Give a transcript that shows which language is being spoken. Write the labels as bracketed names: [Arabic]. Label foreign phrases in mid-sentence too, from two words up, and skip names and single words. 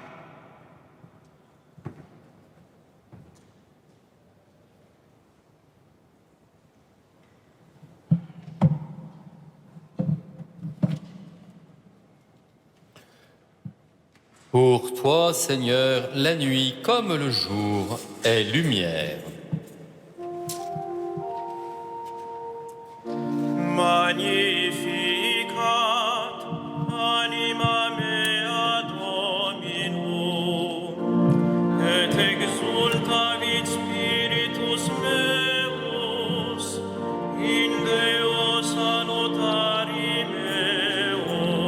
[French] Pour toi, Seigneur, la nuit comme le jour est lumière. [Latin] Magnificat anima mea Dominum, et exultavit spiritus meus in Deo salutari meo,